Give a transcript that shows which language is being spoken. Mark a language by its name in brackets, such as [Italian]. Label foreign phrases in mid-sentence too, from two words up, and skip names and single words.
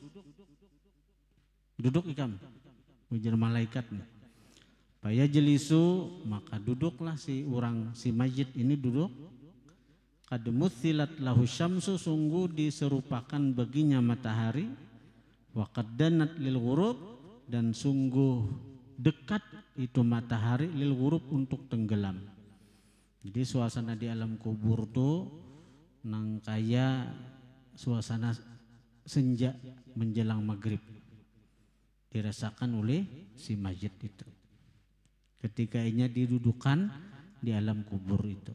[Banjar] Duduk ikam. Ujar malaikat nih. [Arabic] فيجلس, [Banjar] maka duduklah si orang, si majid ini duduk. [Arabic] قد مثلت له الشمس, [Banjar] sungguh diserupakan baginya matahari. [Arabic] وقد دنت للغروب, [Banjar] dan sungguh dekat itu matahari [Arabic] للغروب, [Banjar] untuk tenggelam. Jadi suasana di alam kubur tuh nang kaya suasana senja menjelang maghrib dirasakan oleh si majid itu ketika inya didudukan di alam kubur itu.